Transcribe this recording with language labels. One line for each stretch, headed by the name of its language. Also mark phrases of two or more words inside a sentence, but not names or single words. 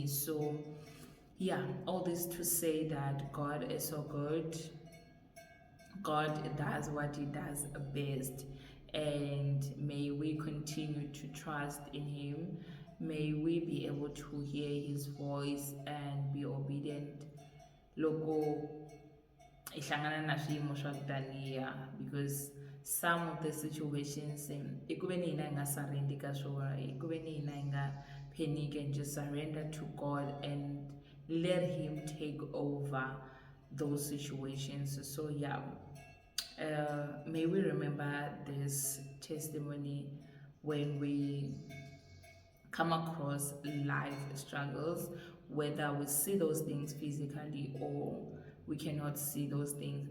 English: So yeah, all this to say that God is so good. God does what He does best, and may we continue to trust in Him. May we be able to hear His voice and be obedient.
Tsonga: Loko ihlangana na swiyimo swa ku taniya,
English: because some of the situations
Tsonga: ikuveni hina hi nga
English: surrender
Tsonga: ka swona, ikuveni hina hi nga
English: panic and just surrender to God and let Him take over those situations. So yeah, may we remember this testimony when we come across life struggles, whether we see those things physically or we cannot see those things.